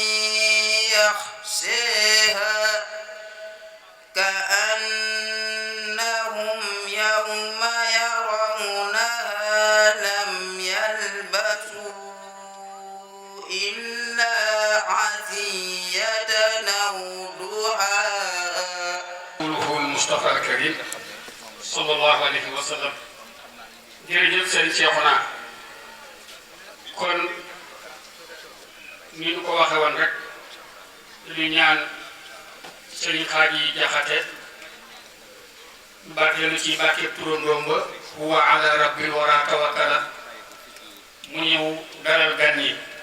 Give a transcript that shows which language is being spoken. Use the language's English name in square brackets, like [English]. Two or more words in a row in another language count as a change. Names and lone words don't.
[Arabic] يخشاها كأنهم يوم يرونها لم يلبثوا إلا عشية أو ضحاها قوله المصطفى الكريم صلى الله عليه وسلم [Wolof] jërëjëf Serigne Cheikhouna kon ni ñu ko waxe woon rek li ñaan Serigne Khady Diakhaté barkeelu ci barke turandoom ba [Arabic] هو على رب الورى توكل [Wolof] mu ñëw dalal gan yi